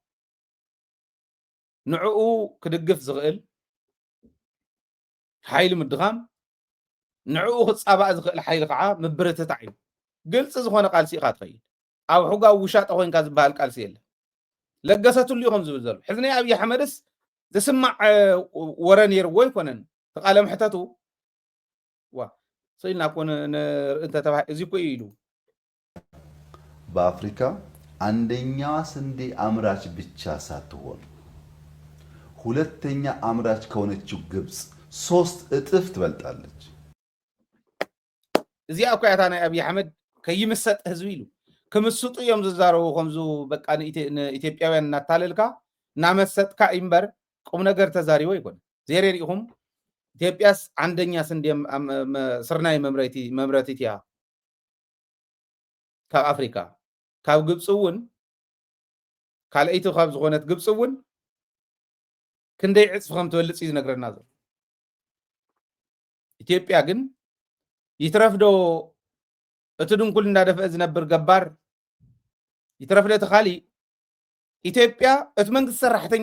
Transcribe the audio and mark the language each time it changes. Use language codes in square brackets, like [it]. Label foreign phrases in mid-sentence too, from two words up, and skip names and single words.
[ti] ንዕኡ ክድግፍ ዝኽእል ሓይሊ ምድኻም ንዕኡ ክጻባእ ዝኽእል ሓይሊ ከዓ ምብርትታዕ እዩ ግልፂ ዝኾነ ቃልሲ ኢኻ ትኸይድ ኣብ ሕጋዊ ውሻጣ ኮይንካ ዝበሃል ቃልሲ የለ ለገሰትሉ ኢኹም ዝብል ዘሎ ሕዚ ናይ ኣብይ ኣሕመድስ ዝስማዕ ወረ ነይርዎ ይኮነን ተቃለ ምሕተቱ ስኢልና ኮነ እንተ ተባሂ እዚ እኮ ኢሉ [am] በአፍሪካ አንደኛዋ ስንዴ አምራች ብቻ ሳትሆን ሁለተኛ አምራች ከሆነችው ግብጽ 3 እጥፍ ትበልጣለች። [ti] እዚኣ እኮ ያታ ናይ አብይ አሕመድ ከይምሰጥ ህዝቢ ኢሉ ከምስጡ እዮም ዝዛረቡ ከምዙ በቃ ኢትዮጵያውያን እናታለልካ እናመሰጥካ ኢምበር ቁም ነገር ተዛሪቦ ይኮን ዘሬሪኹም ኢትዮጵያስ አንደኛ ስንዴ ስርናይ መምረቲት እያ ካብ አፍሪካ ካብ ግብጽ እውን ካልአይቱ ካብ ዝኾነት ግብጽ እውን ክንደይ ዕጽፍ ከም ትበልጽ ይነግረና ዘሎ ኢትዮጵያ ግን ይትረፍዶ እቲ ድንኩል እንዳደፈ ዝነብር ገባር ይትረፍዶ ተኻሊ ኢትዮጵያ እቲ መንግስት ሰራሕተኛ